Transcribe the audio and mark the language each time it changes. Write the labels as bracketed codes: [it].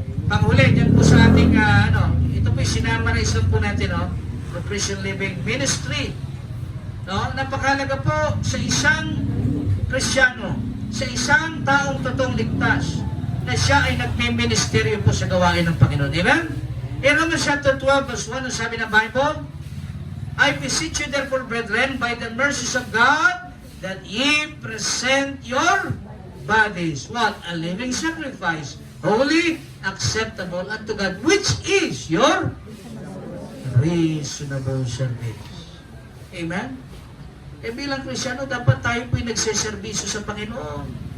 [tl] Panghuli, dyan po sa ating, ito po yung sinama na isang po natin, no, the Christian Living Ministry. No, napakahalaga po sa isang Kristiyano, sa isang taong totoong ligtas, na siya ay nagmi-ministeryo po sa gawain ng Panginoon. Amen? [en] In Romans chapter 12, verse 1, [tl] ang sabi ng Bible, [en] I beseech you therefore, brethren, by the mercies of God, that ye present your bodies, what? A living sacrifice, holy, acceptable unto God, which is your reasonable service. Amen? [tl] Bilang Kristyano, dapat tayo po'y nagseservisyo sa Panginoon.